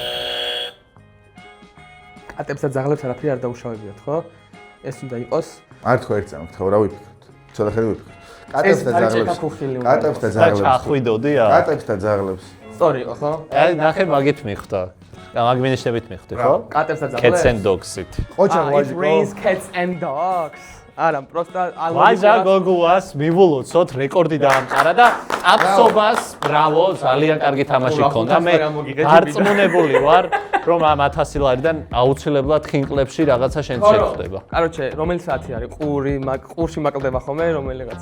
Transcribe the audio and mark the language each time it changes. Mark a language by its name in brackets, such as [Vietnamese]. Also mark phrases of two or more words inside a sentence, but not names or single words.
[Georgian] კატებს და ძაღლებს არაფერი არ დაუშავებიათ, ხო? ეს უნდა იყოს. არ თქვა ერთ წამით, ხო რა ვიფიქროთ? ცოტა ხელი ვიფიქროთ. კატებს და ძაღლებს. კატებს და ძაღლებს. ჩახვიდოდია? კატებს და ძაღლებს. სწორი იყო, ხო? აი ნახე მაგით მიხვდა. მაგ მინიშნებით მიხვდი, ხო? კატებს და ძაღლებს. [English] Cats and dogs-ით. [Georgian] ყოჩა [English] It [Georgian] ვაჟი. [English] rains cats and dogs. [Georgian] არა, პროსტა ვაჟა გოგუას მივულოცოთ რეკორდი დაამყარა და აბსობას ბრავო, ძალიან კარგი თამაში ქონდა. მე დარწმუნებული ვარ, რომ ამ 1000 ლარიდან აუცილებლად ხინკლებში რაღაცა შენ შეხვდება. კაროჩე, რომელი საათი არის? ყურში მაკლდება ხოლმე რომელიღაცა?